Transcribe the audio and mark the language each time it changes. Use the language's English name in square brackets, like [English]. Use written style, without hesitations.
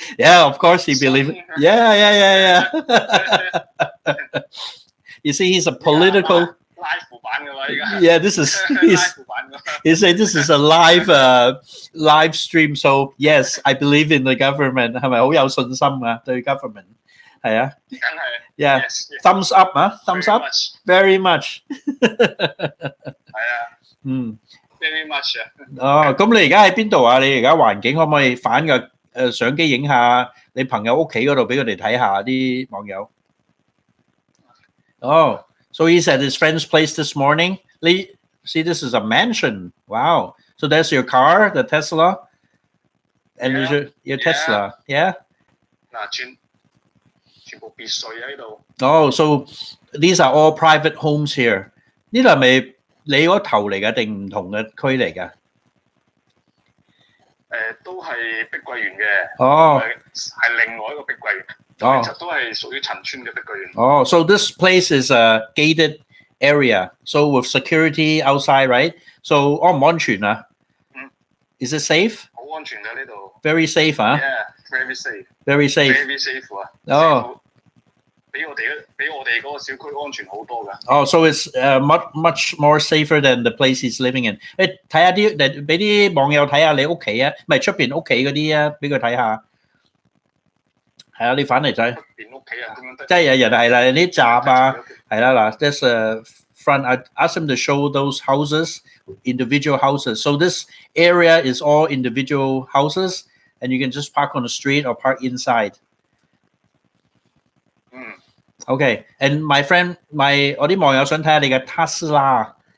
[English] Yeah, of course he believes it. Yeah. You see, he's a political. [Cantonese] 拉副版㗎啦，依家。 [English] Yeah, this is. [Cantonese] 拉副版㗎。 [English] He said this is a live stream. So yes, I believe in the government. [Cantonese] 係咪好有信心啊？對 government 係啊。梗係。 [English] Yeah. Yes. Thumbs up 啊 ，thumbs up. Very much. [Cantonese] 係啊。 [English] Very much [Cantonese] 啊。哦，咁你而家喺邊度啊？你而家環境可唔可以反個相機影下你朋友屋企嗰度俾佢哋睇下啲網友？ [English] Oh, so he's at his friend's place this morning. See, this is a mansion. Wow. So that's your car, the Tesla, and your Tesla, yeah. [Cantonese] 嗱，全部別墅喺度。 [English] Oh, so these are all private homes here. [Cantonese] 呢度係咪你嗰頭嚟㗎定唔同嘅區嚟㗎？都係碧桂園嘅。哦，係另外一個碧桂園。哦，其實都係屬於陳村嘅碧桂園。 [English] Oh, so this place is a gated area, so with security outside, right? So [Cantonese] 安唔安全啊？ [English] Is it safe? [Cantonese] 好安全嘅呢度。 [English] Very safe, huh? Yeah, very safe. Very safe. Very safe 啊。哦。 [Cantonese] 比我哋嗰個小區安全好多㗎。 [English] Oh, so it's much more safer than the place he's living in. [Cantonese] 誒，睇下啲，俾啲網友睇下你屋企啊，唔係出邊屋企嗰啲啊，俾佢睇下。係啊，你反嚟睇。出邊屋企啊？點樣得？即係有人係啦，啲閘啊，係啦嗱 ， [English] there's a front. I asked him to show those houses, individual houses. So this area is all individual houses, and you can just park on the street or park inside. Okay, and my friend, [Cantonese] 我啲網友想睇下你嘅 [English] Tesla.